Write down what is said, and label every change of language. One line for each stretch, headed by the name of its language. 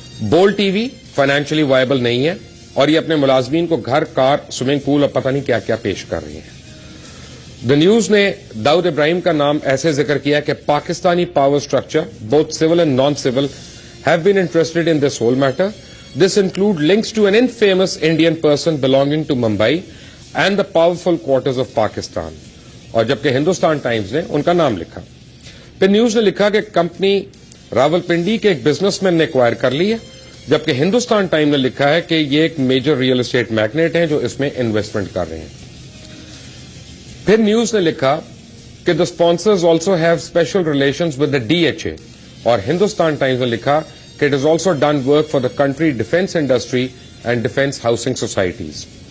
Urdu: بول T V financially viable نہیں ہے اور یہ اپنے ملازمین کو گھر, کار, سوئمنگ پول اور پتہ نہیں کیا کیا پیش کر رہی ہیں. دا نیوز نے داؤد ابراہیم کا نام ایسے ذکر کیا کہ
English: Pakistani power structure both civil and non civil have been interested in this whole matter. This include links to an infamous Indian person belonging to Mumbai and the powerful quarters of Pakistan.
Urdu: اور جبکہ ہندوستان ٹائمز نے ان کا نام لکھا. پھر نیوز نے لکھا کہ کمپنی راولپنڈی کے ایک بزنس مین نے ایکوائر کر لی ہے, جبکہ ہندوستان ٹائم نے لکھا ہے کہ یہ ایک میجر ریئل اسٹیٹ میگنیٹ ہیں جو اس میں انویسٹمنٹ کر رہے ہیں. پھر نیوز نے لکھا کہ
English: the sponsors also have special relations with the DHA,
Urdu: اور ہندوستان ٹائمز نے لکھا کہ
English: It is also done work for the country defence industry and defence housing societies.